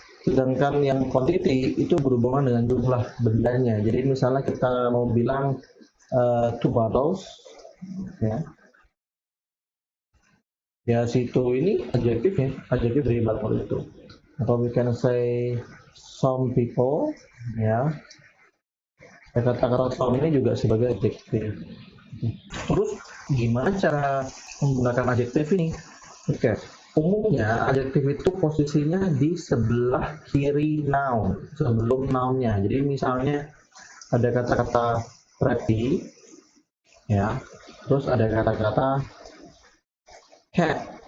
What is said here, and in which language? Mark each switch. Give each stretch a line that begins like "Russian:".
Indonesian: Sedangkan yang quantity itu berhubungan dengan jumlah bendanya. Jadi misalnya kita mau bilang
English: two bottles,
Indonesian: ya, ya situ ini adjektif dari bottle itu. Atau
English: we can say some people, ya.
Indonesian: Kata-kata some ini juga sebagai adjektif. Terus gimana cara menggunakan adjektif ini? Oke, umumnya adjektif itu posisinya di sebelah kiri noun, sebelum nounnya. Jadi misalnya ada kata-kata pretty, ya, terus ada kata-kata cat.